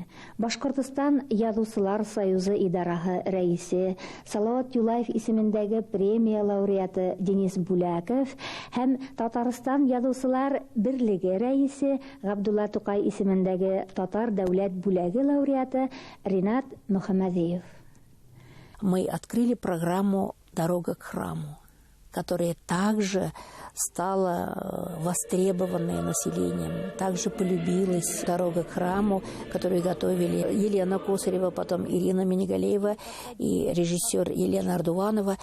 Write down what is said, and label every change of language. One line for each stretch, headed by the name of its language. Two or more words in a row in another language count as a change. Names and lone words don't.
Tatar: Башкортстан Язучылар союзы идараһы рәисе, Салават Юлаев исемендәге премия лауреаты Денис Бүләков һәм Татарстан Язучылар берлеге рәисе, Габдулла Тукай исемендәге Татар дәүләт бүләге лауреаты Ринат Мөхәммәдиев.
Russian: Мы открыли программу «Дорога к храму», которая также стала востребованной населением, также полюбилась. «Дорога к храму», которую готовили Елена Косарева, потом Ирина Минигалеева и режиссер Елена Ардуанова.